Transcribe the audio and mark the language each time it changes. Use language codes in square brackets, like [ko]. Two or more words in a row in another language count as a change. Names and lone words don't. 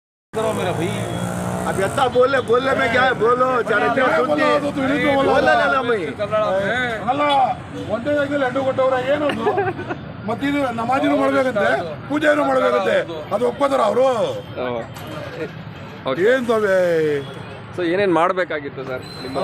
[hi] करो मेरा भाई। अब इतना बोलने में क्या है, बोलो [kn] ಅಲ್ಲ ಒಂದೇ ಜಾಗದಲ್ಲಿ ಎಂಟು ಕೊಟ್ಟವ್ರ ಏನದು ಮತ್ತಿದು ನಮಾಜಿನೂ ಮಾಡ್ಬೇಕಂತೆ ಪೂಜೆನೂ ಮಾಡ್ಬೇಕಂತೆ ಅದು ಒಪ್ಕೋತಾರ ಅವರು ಏನ್ ತವೆ ಸೊ ಏನೇನು ಮಾಡಬೇಕಾಗಿತ್ತು ಸರ್ ನಿಮ್ಮ